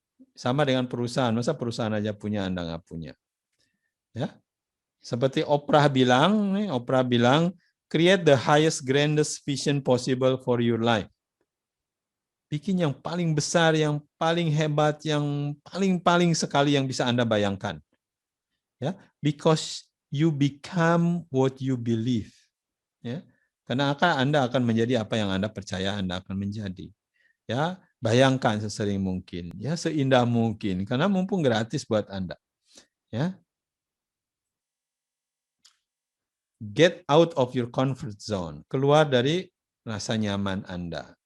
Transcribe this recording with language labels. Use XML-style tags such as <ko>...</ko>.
<id>Sama dengan perusahaan, masa perusahaan aja punya, Anda nggak punya. Ya. Seperti Oprah bilang,</id> <en>create the highest grandest vision possible for your life.</en> <id>Bikin yang paling besar, yang paling hebat, yang paling sekali yang bisa Anda bayangkan.</id> <en>Ya, because you become what you believe.</en> <id>Ya, karena Anda akan menjadi apa yang Anda percaya Anda akan menjadi. Ya, bayangkan sesering mungkin, ya seindah mungkin, karena mumpung gratis buat Anda.</id> <en>Ya, get out of your comfort zone,</en> <id>keluar dari rasa nyaman Anda.</id>